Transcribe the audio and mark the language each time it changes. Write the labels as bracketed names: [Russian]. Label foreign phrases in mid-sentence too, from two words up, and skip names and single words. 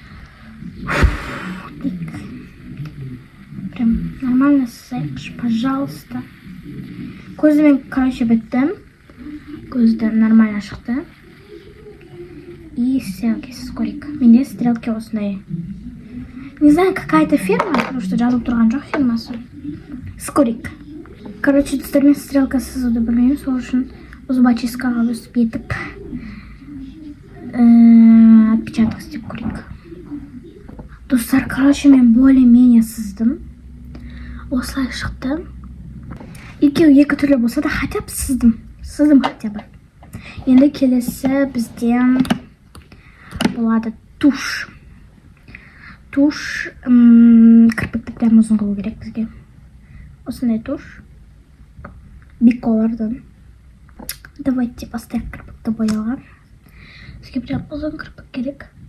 [Russian] Прям нормально сызайықшы, пожалуйста. [Kazakh] Көзді мен, короче, біттім. Көзді нормально шықты. [Russian] И стрелки [Kazakh] сыз көрейік. Менде стрелки осындай. [Russian] Не знаю, какая-то фирма, потому что [Kazakh] жазылып тұрған жоқ фирмасы. [Russian] Скорик. [Kazakh] Короче, достармен стрелка сызуды білмеймін, сол үшін зубочисткаға өстіп етіп отпечаток істеп көрейік. Достар, короче, мен более-менее сыздым. Осылай шықты. Екеу екі түрлі болса да [Russian] хотя бы [Kazakh] сыздым. Сыздым [Russian] хотя бы. [Kazakh] Енді келесі бізден болады туш. Туш кірпікті прям ұзын қылу керек бізге. Осындай туш. Биколардан. [Russian] Давайте поставим [Kazakh] кірпікті бояуға. Бізге прям ұзын кірпік керек.